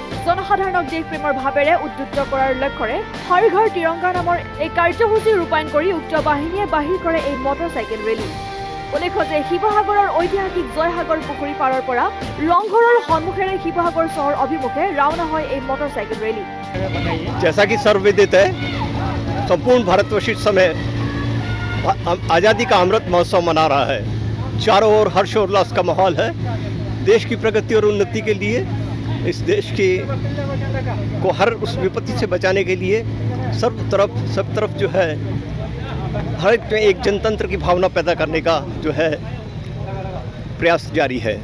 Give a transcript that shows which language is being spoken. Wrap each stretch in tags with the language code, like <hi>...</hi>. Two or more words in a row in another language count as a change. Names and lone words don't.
<as>জনসাধাৰণক দেশপ্ৰেমৰ ভাৱেৰে উদ্বুদ্ধ কৰাৰ লক্ষ্যৰে হৰ ঘৰ তিৰংগা নামৰ এই কাৰ্যসূচী ৰূপায়ণ কৰি উক্ত বাহিনীয়ে বাহিৰ কৰে এই মটৰচাইকেল ৰেলী। উল্লেখ্য যে শিৱসাগৰৰ ঐতিহাসিক জয়সাগৰ পুখুৰী পাৰৰ পৰা ৰংঘৰৰ সন্মুখেৰে শিৱসাগৰ চহৰ অভিমুখে ৰাওনা হয় এই মটৰচাইকেল ৰেলী।</as> <hi>जैसा कि सर्वविदित है, संपूर्ण भारतवर्ष इस समय आज़ादी का अमृत महोत्सव मना रहा है। चारों ओर हर्षोल्लास का माहौल है। देश की प्रगति और उन्नति के लिए, इस देश की को हर उस विपत्ति से बचाने के लिए सब तरफ जो है हर एक जनतंत्र की भावना पैदा करने का जो है प्रयास जारी है।</hi>